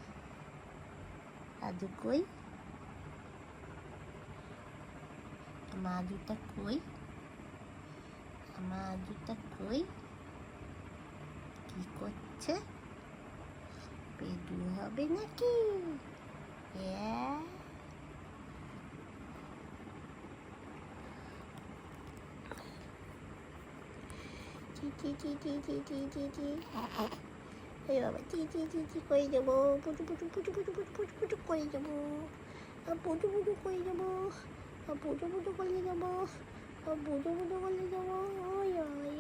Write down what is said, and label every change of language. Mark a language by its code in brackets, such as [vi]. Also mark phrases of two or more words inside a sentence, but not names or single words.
[bn] আদু কই? আমার আদুটা কই? আমার আদুটা কই? কি করছে? পেদু হবে নাকি? চি চি চি চি চি চি চি চি, এই বাবা চি চি চি চি করে যাবো, পুচু পুচু পুচু পুচু পুচু পুচু পুচু করে যাবো, পুচু পুচু করে যাবো, পুচু পুচু করে যাবো, পুচু পুচু করে যাবো, ওই